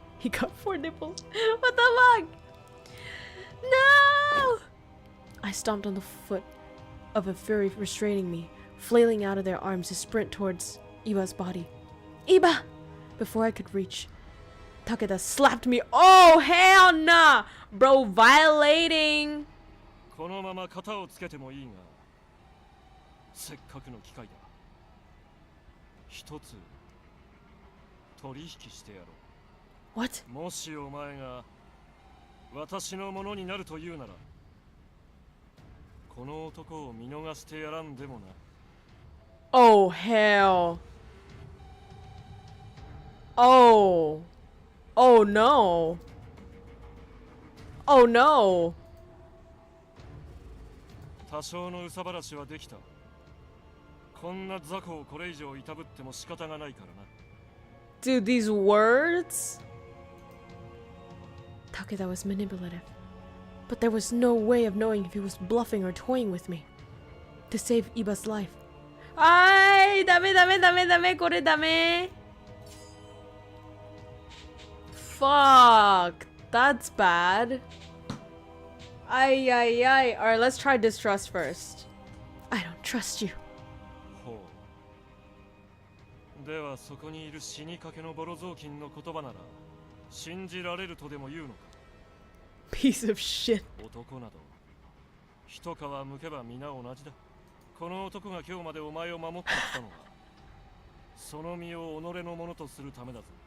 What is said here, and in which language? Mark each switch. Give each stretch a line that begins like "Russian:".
English: He got 4 nipples. What the fuck? No! I stomped on the foot of a furry restraining me, flailing out of their arms to sprint towards Iba's body. Iba! Before I could reach, Takeda slapped me. Oh, hell nah! Bro, violating!
Japanese: このまま型をつけてもいいが、せっかくの機会だ。一つ取引してやろ
English: What?
Japanese: う。もしお前が私のものになるというなら、この男を見逃してやらんでもな。
English: Oh, hell. Oh. Oh, no. Oh, no.
Japanese: 多少の憂さ晴らしはできた。こんな雑魚をこれ以上いたぶっても仕方がないからな。
English: Dude, these words? Takeda was manipulative, but there was no way of knowing if he was bluffing or toying with me. To save Iba's life,
Japanese: Ay, dame, kore dame.
English: Fuck, that's bad. Ay. Alright, let's try distrust first. I don't trust you.
Japanese: ほう。ではそこにいる死にかけのボロ雑巾の言葉なら信じられるとでも言うのか。
English: Piece of shit.
Japanese: 男など一皮むけば皆同じだ。この男が今日までお前を守ってきたのはその身を己のものとするためだぞ。